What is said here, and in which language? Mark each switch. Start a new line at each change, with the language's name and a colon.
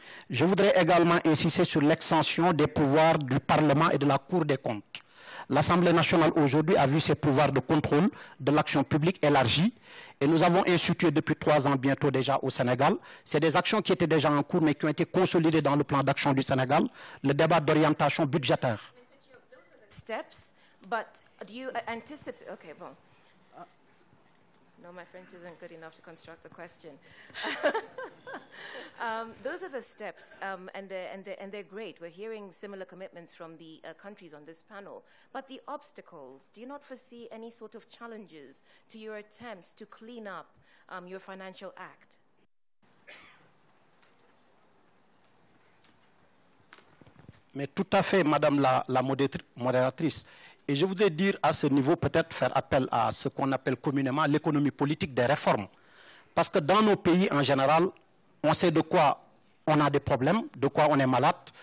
French: Je voudrais également insister sur l'extension des pouvoirs du Parlement et de la Cour des comptes. L'Assemblée nationale aujourd'hui a vu ses pouvoirs de contrôle de l'action publique élargis et nous avons institué depuis 3 ans bientôt déjà au Sénégal. C'est des actions qui étaient déjà en cours mais qui ont été consolidées dans le plan d'action du Sénégal, le débat d'orientation budgétaire.
English: Mr. Diop, those are the steps, but do you anticipate... Okay, bon. No, my French isn't good enough to construct the question. Those are the steps, and they're great. We're hearing similar commitments from the countries on this panel. But the obstacles, do you not foresee any sort of challenges to your attempts to clean up your financial act?
French: Mais tout à fait, Madame la modératrice. Et je voudrais dire à ce niveau, peut-être faire appel à ce qu'on appelle communément l'économie politique des réformes. Parce que dans nos pays, en général, on sait de quoi on a des problèmes, de quoi on est malade.